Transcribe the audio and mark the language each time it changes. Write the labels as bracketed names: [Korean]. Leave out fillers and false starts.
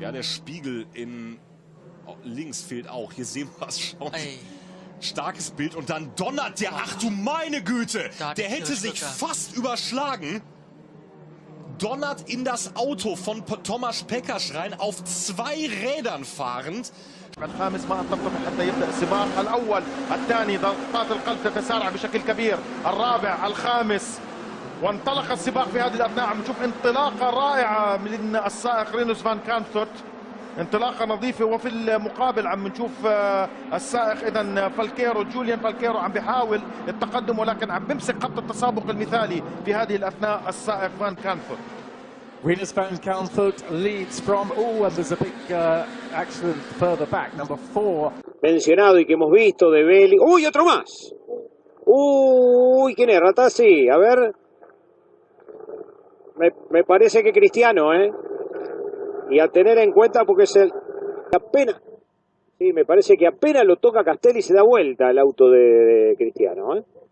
[German] Ja, der Spiegel in links fehlt auch. Hier sehen wir es schon. Ey. Starkes Bild und dann donnert der. Ach du meine Güte! Der hätte sich fast überschlagen. Donnert in das Auto von Tomasz Pekarz rein, auf 2 Rädern fahrend. [Arabic] الخامس ما أطلقه حتى يبدأ السباق الأول الثاني ضغطات القلب تتسارع بشكل كبير الرابع الخامس وانطلق السباق في هذه الأثناء. عم نشوف انطلاقة رائعة من السائق رينوس فان كانثوت، انطلاقة نظيفة. وفي المقابل عم نشوف السائق إذا فالكيرو جوليان فالكيرو عم بيحاول التقدم، ولكن عم بمسك خط التسابق المثالي في هذه الأثناء السائق فان كانثوت. [English] Rinus van Kansvoort leads from, and there's a big accident further back, number 4. [Spanish] Mencionado y que hemos visto de Belli. ¡Uy, otro más! ¡Uy, quién es? Ratazzi, a ver. Me parece que Cristiano, ¿eh? Y a tener en cuenta porque apenas, sí, me parece que apenas lo toca Castelli y se da vuelta el auto de Cristiano, ¿eh?